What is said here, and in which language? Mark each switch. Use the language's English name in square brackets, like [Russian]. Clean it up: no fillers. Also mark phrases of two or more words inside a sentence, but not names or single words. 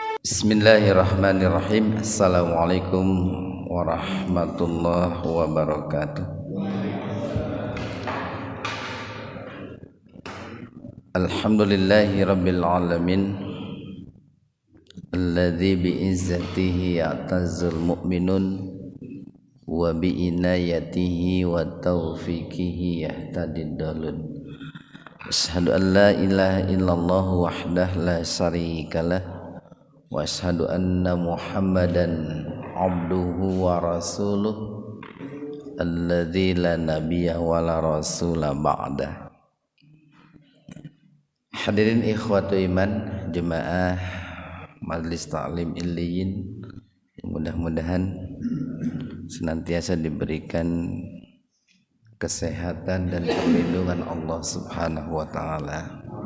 [Arabic] بسم الله الرحمن الرحيم. السلام عليكم ورحمة الله وبركاته. الحمد لله رب العالمين, الذي بعزته يعتز المؤمنون وبعنايته وتوفيقه يهتدي الضالون. أشهد أن لا إله إلا الله وحده لا شريك له وأشهد أن محمدا عبده ورسوله الذي لا نبي ولا رسول بعده. حاضرين إخوة الإيمان [Indonesian] jemaah Majelis Ta'lim Illiyin, mudah-mudahan senantiasa diberikan kesehatan dan perlindungan Allah [Arabic] سبحانه وتعالى.